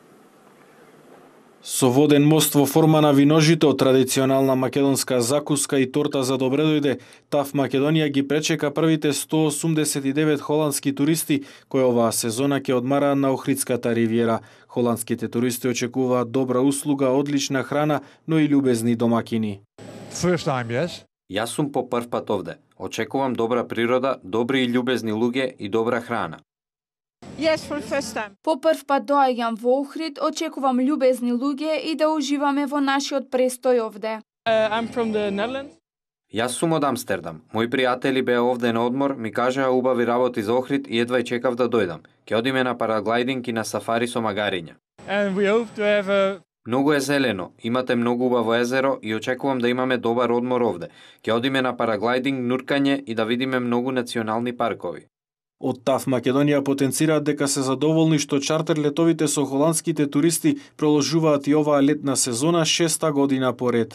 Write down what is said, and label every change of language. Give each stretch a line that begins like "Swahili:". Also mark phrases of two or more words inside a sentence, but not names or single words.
Macedonian: Со воден мост во форма на виножито, традиционална македонска закуска и торта за добре дојде, ТАФ Македонија ги пречека првите 189 холандски туристи кои оваа сезона ќе одмараат на Охридската ривиера. Холандските туристи очекуваат добра услуга, одлична храна, но и љубезни домакини.
English: First time, yes.
Macedonian: Јас сум по прв пат овде. Очекувам добра природа, добри и љубезни луѓе и добра храна.
English: Yes, for the first time.
Macedonian: По прв пат доаѓам во Охрид, очекувам љубезни луѓе и да уживаме во нашиот престој овде.
English: I'm from the Netherlands.
Macedonian: Јас сум од Амстердам. Мои пријатели беа овде на одмор, ми кажаа убави работи за Охрид и едва чекав да дојдам. Ќе одиме на параглайдинг и на сафари со магариња.
English: And we hope to have a...
Macedonian: Многу е зелено, имате многу убаво езеро и очекувам да имаме добар одмор овде. Ќе одиме на параглайдинг, нуркање и да видиме многу национални паркови. Од ТАФ Македонија потенцираат дека се задоволни што чартер летовите со холандските туристи проложуваат и оваа летна сезона 6-та година поред.